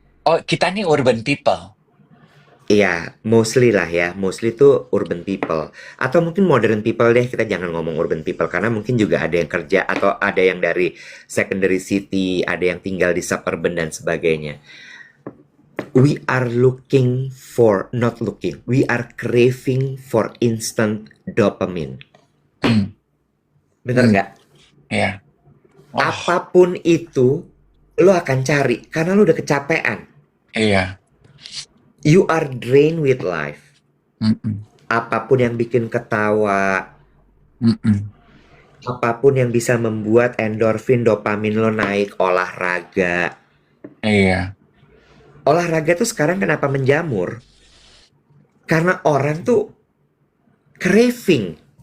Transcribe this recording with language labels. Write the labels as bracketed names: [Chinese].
[Indonesian] Oh, kita nih urban people. Iya, mostly lah ya. Mostly tuh urban people. Atau mungkin modern people deh. Kita jangan ngomong urban people. Karena mungkin juga ada yang kerja. Atau ada yang dari secondary city. Ada yang tinggal di suburban dan sebagainya. [English] We are looking for, not looking. We are craving for instant dopamine. Hmm, [Indonesian] Bener hmm, nggak? ya. Oh, Apapun itu, lo akan cari. Karena lo udah kecapean. iya. [English] You are drained with life. Mm-mm, [Indonesian] Apapun yang bikin ketawa, mm-mm, apapun yang bisa membuat endorfin, dopamin lo naik, olahraga. Iya, Olahraga tuh sekarang kenapa menjamur? Karena orang tuh craving,